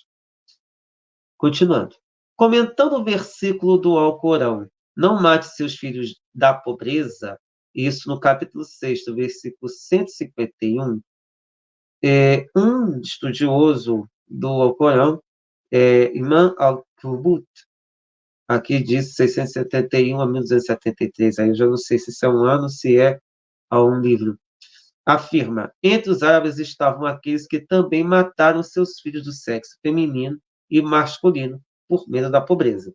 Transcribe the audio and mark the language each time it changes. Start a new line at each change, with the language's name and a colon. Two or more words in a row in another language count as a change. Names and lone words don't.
Portuguese: Continuando. Comentando o versículo do Alcorão, não mate seus filhos da pobreza, isso no capítulo 6, versículo 151, um estudioso do Alcorão, Imam al-Qurtubi, aqui diz 671 a 1273, aí eu já não sei se isso é um ano, se é a um livro, afirma, entre os árabes estavam aqueles que também mataram seus filhos do sexo feminino e masculino por medo da pobreza.